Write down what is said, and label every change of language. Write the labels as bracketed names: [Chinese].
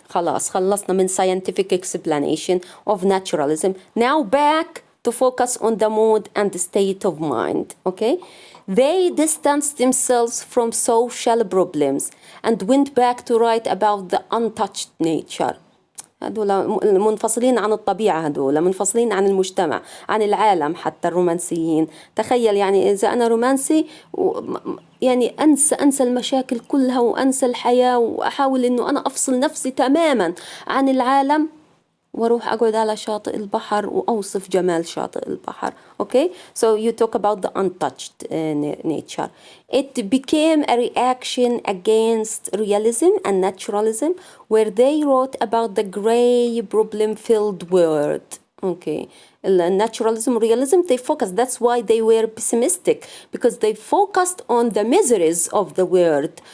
[Arabic] خلاص خلصنا من [English] scientific explanation of naturalism. Now back to focus on the mood and the state of mind. Okay, they distanced themselves from social problems and went back to write about the untouched nature. [Arabic] هذول منفصلين عن الطبيعة، هذول منفصلين عن المجتمع، عن العالم. حتى الرومانسيين، تخيل يعني إذا أنا رومانسي يعني أنسى المشاكل كلها وأنسى الحياة وأحاول إنه أنا أفصل نفسي تماما عن العالم واروح أقعد على شاطئ البحر وأوصف جمال شاطئ البحر. [English] Okay, so you talk about the untouched nature. It became a reaction against realism and naturalism, where they wrote about the gray, problem-filled world. Okay, naturalism, realism, they focused. That's why they were pessimistic, because they focused on the miseries of the world.